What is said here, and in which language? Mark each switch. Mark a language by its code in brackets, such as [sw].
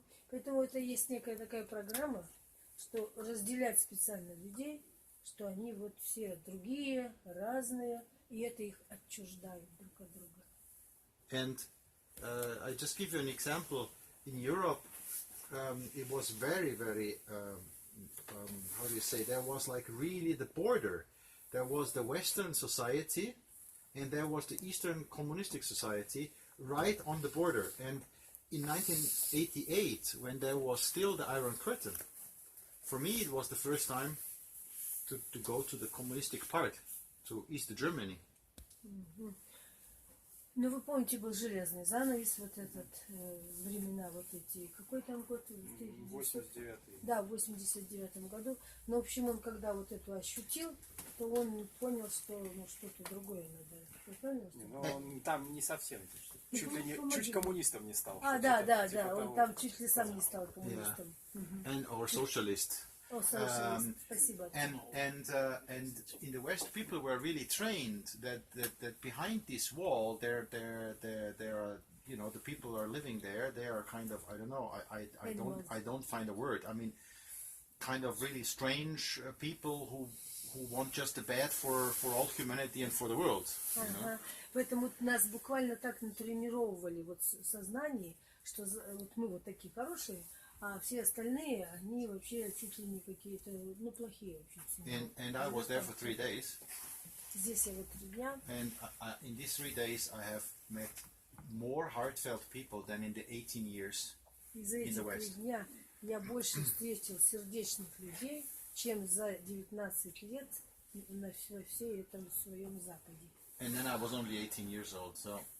[ru] Поэтому это есть некая такая программа, что разделять специально людей, что они вот все другие, разные, и это их отчуждает друг от друга. [en] And I just give you an example. In Europe, it was very, very, how do you say, there was like really the border. There was the Western society and there was the Eastern Communistic Society right on the border. And in 1988, when there was still the Iron Curtain, for me it was the first time to go to the communistic part, to East Germany. [ru] Ну, вы помните, был железный занавес, вот этот, времена вот эти, какой там год? 89-й. Да, в 89-м году. Но, в общем, он когда вот эту ощутил, то он понял, что ну, что-то другое надо. Вы правильно? Но он там не совсем, чуть ли не, чуть коммунистом не стал. А, да, да, да, он там чуть ли сам не стал коммунистом. [en] And or socialist. [ru] О, совершенно, спасибо. [en] And in the West, people were really trained that behind this wall, there are, you know, the people who are living there. They are kind of, I don't know, I don't find a word. I mean, kind of really strange people who want just the bad for all humanity and for the world. Ага. [ru] Поэтому нас буквально так натренировали вот в сознании, что вот мы вот такие хорошие, а все остальные, они вообще чуть ли не какие-то, ну, плохие вообще. [en] And I was there for 3 days. [ru] Здесь я вот 3 дня. [en] And in these 3 days, I have met more heartfelt people than in the 18 years [ru] И за [en] in [ru] эти [en] the [ru] 3 [en] West. [ru] дня я больше встретил сердечных людей, чем за 19 лет на всей этом своем Западе. [en] And then I was only 18 years old, so